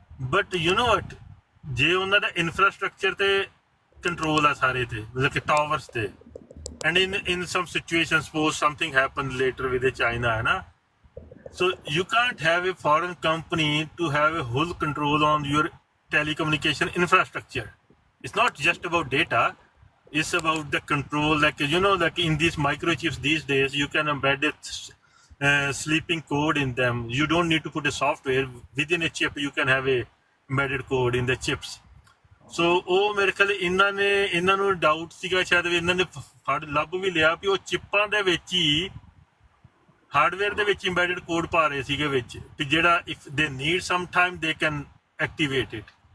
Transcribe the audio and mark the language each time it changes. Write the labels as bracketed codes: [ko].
[en] but you know what [pa] ਜੇ ਉਹਨਾਂ ਦਾ infrastructure ਤੇ ਕੰਟਰੋਲ ਆ ਸਾਰੇ ਤੇ ਮਤਲਬ ਕਿ ਟਾਵਰਸ ਤੇ [en] and in some situation suppose something happen later with China [pa] ਹੈ ਨਾ [en] so you can't have a foreign company to have a whole control on your telecommunication infrastructure. It's not just about data, it's about the control, like like in these microchips these days you can embed it sleeping code in them. You don't need to put a software within a chip, you can have a embedded code in the chips. [pa] So ਉਹ ਮੇਰੇ ਖਿਆਲ ਇਹਨਾਂ ਨੂੰ doubt ਸੀਗਾ ਸ਼ਾਇਦ ਵੀ ਇਹਨਾਂ ਨੇ ਫੜ ਲੱਭ ਵੀ ਲਿਆ ਵੀ ਉਹ ਚਿੱਪਾਂ ਦੇ ਵਿੱਚ ਹੀ ਹਾਰਡਵੇਅਰ ਦੇ ਵਿੱਚ ਇੰਬੈਡਡ ਕੋਡ ਪਾ ਰਹੇ ਸੀਗੇ ਵਿੱਚ ਵੀ ਜਿਹੜਾ [en] if they need some time they can activate it